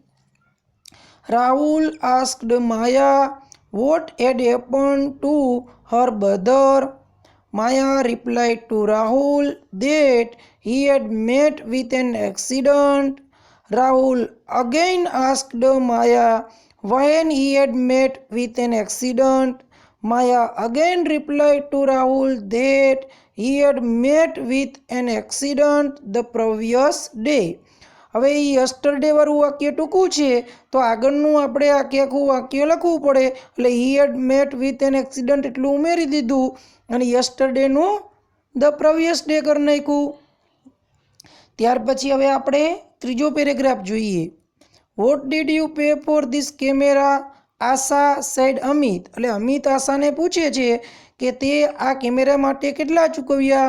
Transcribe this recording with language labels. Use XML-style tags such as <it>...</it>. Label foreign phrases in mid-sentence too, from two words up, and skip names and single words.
<en>Rahul asked Maya what had happened to her brother. Maya replied to Rahul that he had met with an accident. Rahul again asked Maya when he had met with an accident. Maya again replied to Rahul that he had met with an accident the previous day.</en> <gu>હવે એ યસ્ટરડે વાળું વાક્ય ટૂંકું છે, તો આગળનું આપણે આખું વાક્ય લખવું પડે, એટલે</gu> <en>he had met with an accident</en> <gu>એટલું ઉમેરી દીધું અને યસ્ટરડેનું</gu> <en>the previous day</en> <gu>કરી નાખ્યું. ત્યાર પછી હવે આપણે ત્રીજો પેરેગ્રાફ જોઈએ.</gu> <en>What did you pay for this camera? Asha said Amit.</en> <gu>એટલે અમિત આશાને પૂછે છે કે તે આ કેમેરા માટે કેટલા ચૂકવ્યા.</gu>